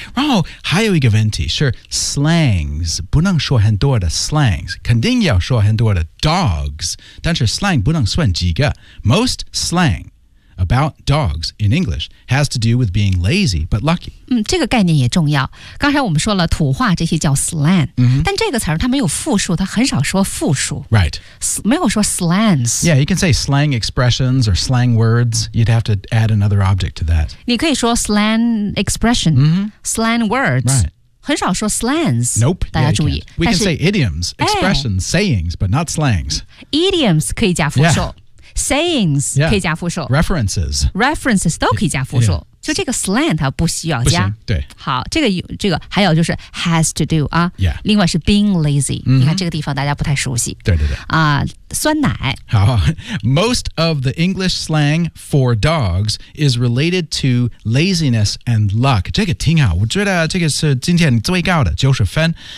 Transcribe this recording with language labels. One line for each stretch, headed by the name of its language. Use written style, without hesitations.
Chinese: 然后还有一个问题是 slangs, 不能说很多的 slangs, 肯定要说很多的 dogs, 但是 slang 不能算几个。
English: Most slang about dogs in English has to do with being lazy but lucky.
Chinese: 嗯，这个概念也重要。刚才我们说了土话这些叫 slang,、 mm-hmm. 但这个词它没有复数，它很少说复数。
English: Right.
Chinese: 没有说 slangs.
English: Yeah, you can say slang expressions or slang words. You'd have to add another object to that.
Chinese: 你可以说 slang expression,、 mm-hmm.
English: slang words. Right.
Chinese: 很少说 slangs,
English: nope,
Chinese: 大家注意。
English: Yeah, we can say idioms, expressions,、哎、 sayings, but not slangs.
Chinese: Idioms 可以加复数、
English: yeah.
Chinese: sayings 可以加复数、
English: yeah. references.
Chinese: References 都可以加复数、yeah. 就这个 slang 它不需要加。对。好这个还有就是 has to do, 啊、
English: yeah.
Chinese: 另外是 being lazy,、 mm-hmm. 你看这个地方大家不太熟悉。对。啊酸奶。
English: 好 most of the English slang for dogs is related to laziness and luck.
Chinese: 这个挺好我觉得这个是今天最高的90分。